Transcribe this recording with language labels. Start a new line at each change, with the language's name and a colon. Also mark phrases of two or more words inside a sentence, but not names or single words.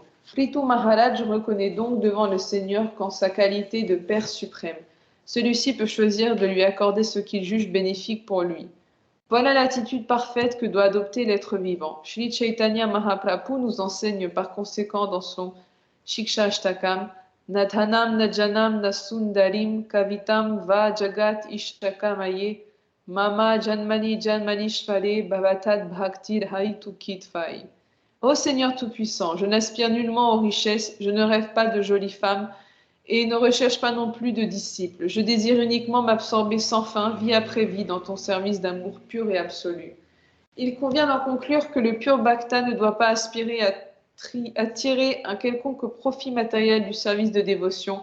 French: Prithu Maharaj reconnaît donc devant le Seigneur qu'en sa qualité de Père suprême, celui-ci peut choisir de lui accorder ce qu'il juge bénéfique pour lui. Voilà l'attitude parfaite que doit adopter l'être vivant. Shri Chaitanya Mahaprabhu nous enseigne par conséquent dans son Shiksha Ashtakam
Sanskrit: नधनम् नजनम् नसुन्दरीम् कवितम् वा जगत् इष्टकामये मम जन्मनि जन्मनीश्वरे भवतात् भक्तिर् हैतुकित्फै.
French: Ô Seigneur Tout-Puissant, je n'aspire nullement aux richesses, je ne rêve pas de jolies femmes et ne recherche pas non plus de disciples. Je désire uniquement m'absorber sans fin, vie après vie, dans ton service d'amour pur et absolu. Il convient d'en conclure que le pur Bhakta ne doit pas aspirer à tirer un quelconque profit matériel du service de dévotion.